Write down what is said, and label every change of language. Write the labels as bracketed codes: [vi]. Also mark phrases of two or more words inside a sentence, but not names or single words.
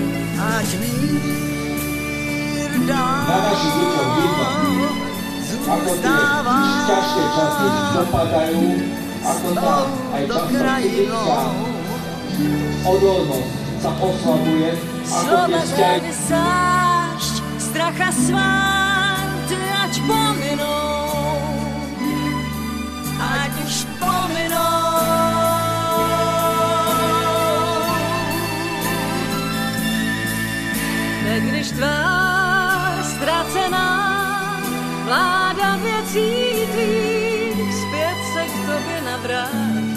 [sk] Na našich deťoch vidno, ako tie ťažké časy dopadajú, ako tá aj často fyzická odolnosť sa oslabuje, ako tie vzťahy. [cs] Stracha svát, ať pominou, ať už pominou. Tak když tvár ztracená vláda věcí tvých zpět se k tobě navrátí.